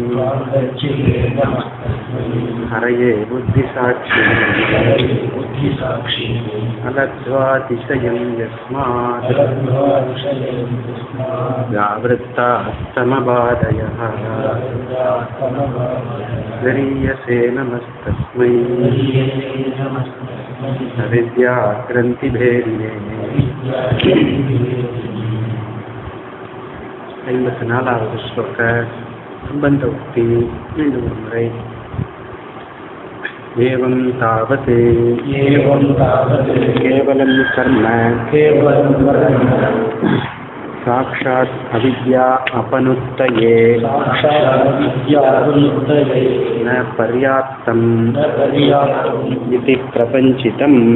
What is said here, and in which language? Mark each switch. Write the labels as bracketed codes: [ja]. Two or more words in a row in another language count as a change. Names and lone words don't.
[sa] हरये बुद्धिसाक्षी अलब्ध्वातिशयं यस्मात् व्यावृत्तास्तमबाधयः गरीयसे नमस्तस्मै अविद्याग्रन्थिभेदिने। [ta] 54வது [sa] श्लोक सम्बन्ध उक्ति [ta] மீண்டும் ஒரு முறை. [sa] एवं तावत् केवलं कर्म साक्षात् अविद्या अपनुत्तये न पर्याप्तम् इति प्रपञ्चितम्